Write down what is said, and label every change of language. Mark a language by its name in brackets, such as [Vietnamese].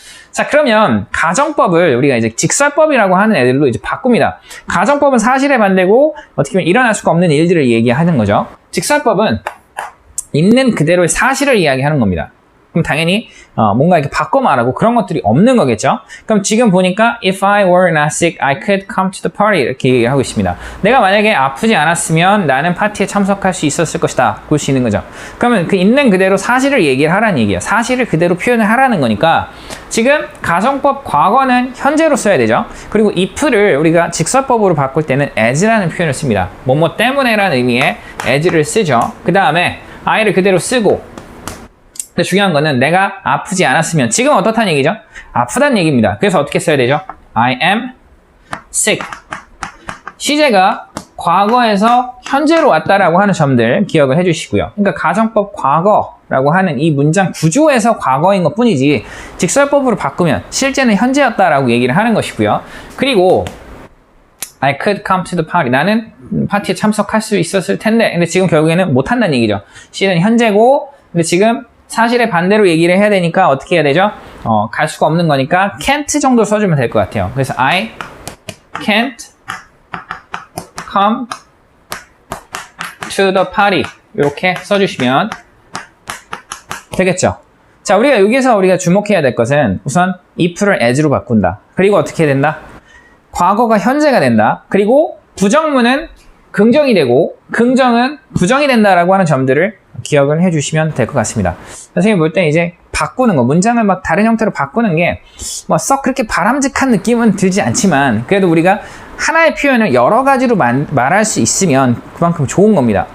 [Korean] 자, 그러면 가정법을 우리가 이제 직설법이라고 하는 애들로 이제 바꿉니다. 가정법은 사실에 반대고 어떻게 보면 일어날 수가 없는 일들을 얘기하는 거죠. 직설법은 있는 그대로의 사실을 이야기하는 겁니다. 그럼 당연히 뭔가 이렇게 바꿔 말하고 그런 것들이 없는 거겠죠. 그럼 지금 보니까 [English] If I were not sick, I could come to the party [Korean] 이렇게 얘기하고 있습니다. 내가 만약에 아프지 않았으면 나는 파티에 참석할 수 있었을 것이다. 볼 수 있는 거죠. 그러면 그 있는 그대로 사실을 얘기를 하라는 얘기예요. 사실을 그대로 표현을 하라는 거니까 지금 가정법 과거는 현재로 써야 되죠. 그리고 if를 우리가 직설법으로 바꿀 때는 as라는 표현을 씁니다. 뭐뭐 때문에라는 의미의 as를 쓰죠. 그 다음에 I를 그대로 쓰고 근데 중요한 거는 내가 아프지 않았으면 지금 어떻다는 얘기죠? 아프다는 얘기입니다. 그래서 어떻게 써야 되죠? [English] I am sick. [Korean] 시제가 과거에서 현재로 왔다라고 하는 점들 기억을 해주시고요. 그러니까 가정법 과거라고 하는 이 문장 구조에서 과거인 것 뿐이지 직설법으로 바꾸면 실제는 현재였다라고 얘기를 하는 것이고요. [English] 그리고 I could come to the party. [Korean] 나는 파티에 참석할 수 있었을 텐데 근데 지금 결국에는 못한다는 얘기죠. 시제는 현재고 근데 지금 사실의 반대로 얘기를 해야 되니까 어떻게 해야 되죠? 갈 수가 없는 거니까 can't 정도 써주면 될 것 같아요. [English] 그래서 I can't come to the party [Korean] 이렇게 써주시면 되겠죠. 자, 우리가 여기서 우리가 주목해야 될 것은 우선 if를 as로 바꾼다. 그리고 어떻게 해야 된다? 과거가 현재가 된다. 그리고 부정문은 긍정이 되고 긍정은 부정이 된다라고 하는 점들을 기억을 해주시면 될 것 같습니다. 선생님이 볼 때 이제 바꾸는 거, 문장을 막 다른 형태로 바꾸는 게 뭐 썩 그렇게 바람직한 느낌은 들지 않지만 그래도 우리가 하나의 표현을 여러 가지로 말할 수 있으면 그만큼 좋은 겁니다.